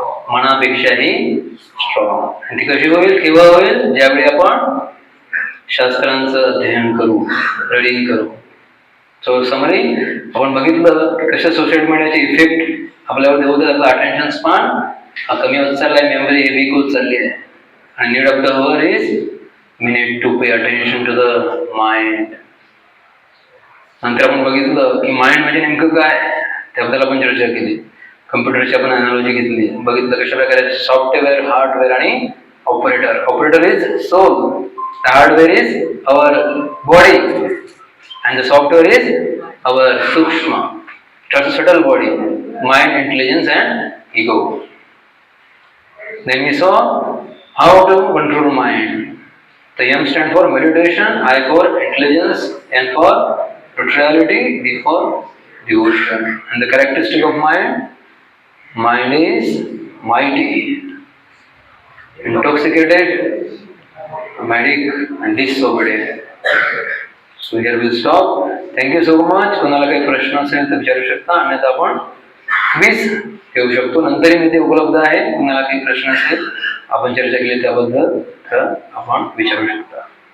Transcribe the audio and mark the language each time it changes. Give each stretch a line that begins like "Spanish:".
Marathi: मनापेक्षाही strong. आणि ती कशी होईल, केव्हा होईल? ज्यावेळी आपण शास्त्रांचं अध्ययन करू, रीडिंग करू. सो समरी आपण बघितलं की कशा सोशल मीडियाचे इफेक्ट आपल्यावर होत आहे. आपला अटेन्शन स्पॅन हा कमी होत चाललाय, मेमरी ही वीक होत चालली आहे.
English: आणि need of the hour is we need to pay attention to the mind.
Marathi: नंतर आपण बघितलं की माइंड म्हणजे नेमकं काय, त्याबद्दल आपण चर्चा केली. कम्प्युटरची आपण अनालॉजी घेतली, बघितलं कशा प्रकारे सॉफ्टवेअर, हार्डवेअर आणि operator.
English: Operator is soul, hardware is our body and the software is our sukshma, subtle body, mind, intelligence and ego. Then we saw how to control mind. The M stand for meditation, I for intelligence, N for neutrality, D for devotion. And the characteristic of mind is mighty, intoxicated, medic and disobedient. So here we'll stop. Thank you so much.
Marathi: कोणाला काही प्रश्न असेल तर विचारू शकता, अन्यथा आपण quiz ठेवू शकतो. नंतर मी ते उपलब्ध आहे. कोणाला काही प्रश्न असेल, आपण चर्चा केली त्याबद्दल तर आपण विचारू शकता.